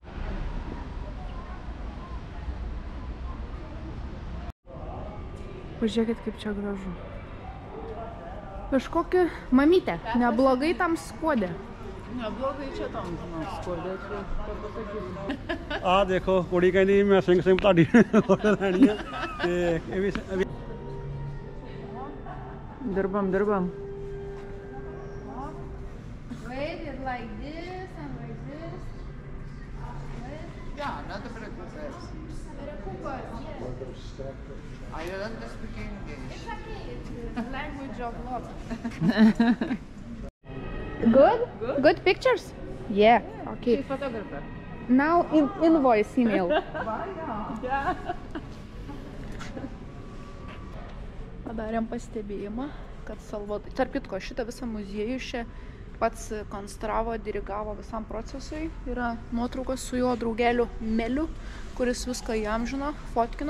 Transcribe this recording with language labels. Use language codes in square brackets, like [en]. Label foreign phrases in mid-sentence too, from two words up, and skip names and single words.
[lt] Pažiūrėkit, kaip čia gražu. Kažkokia mamytė, neblogai tam skuodė. Neblogai čia tam skuodė, čia pasakysiu. [pa] ਆ ਦੇਖੋ ਕੁੜੀ ਕਹਿੰਦੀ ਮੈਂ ਸਿੰਘ ਸਿੰਘ ਤੁਹਾਡੀ ਫੋਟੋ ਲੈਣੀ ਆ ਤੇ ਇਹ ਵੀ [lt] Dirbam. [en] Wait, it's like this and like this. Ja, not the precursors. I don't speak English. It's okay, it's language of love. Good? Good pictures? Yeah, okay. She's photographer. Now invoice email. [lt] Padarėm pastebėjimą, kad Salvador... Tarp kitko, šitą visą muziejų čia pats konstravo, dirigavo visam procesui. Yra nuotraukos su jo draugeliu Meliu, kuris viską įamžino, fotkino.